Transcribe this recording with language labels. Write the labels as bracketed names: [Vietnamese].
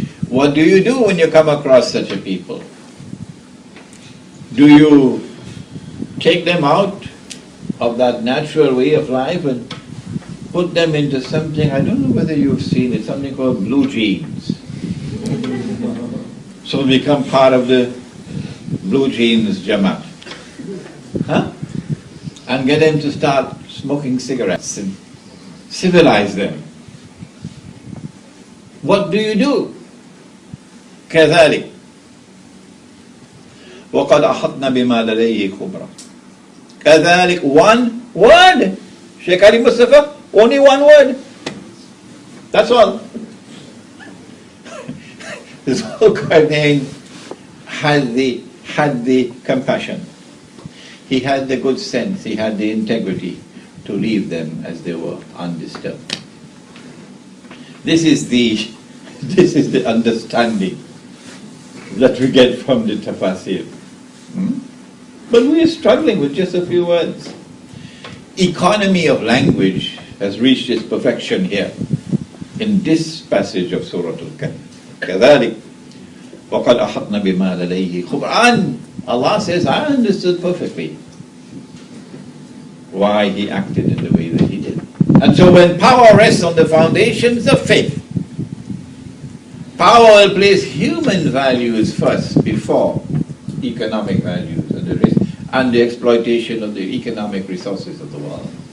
[English] What do you do when you come across such a people? Do you take them out of that natural way of life and put them into something, I don't know whether you've seen it, something called blue jeans? So become part of the blue jeans Jamaat. And get them to start smoking cigarettes and civilize them. What do you do? [Arabic] كذلك وقد أحطنا بما لديه خبرا. [English] كذلك, one word. Shaykh Ali Mustafa, only one word. That's all. This whole Qarnayn had the compassion. He had the good sense, he had the integrity to leave them as they were, undisturbed. This is the understanding that we get from the tafsir. But we are struggling with just a few words. Economy of language has reached its perfection here in this passage of Surah Al-Kahf. [Arabic] كذلك وقد أحطنا بما لديه خبرا. [English] Allah says, I understood perfectly why he acted in the way that he did. And so when power rests on the foundations of faith, power will place human values first before economic values and the exploitation of the economic resources of the world.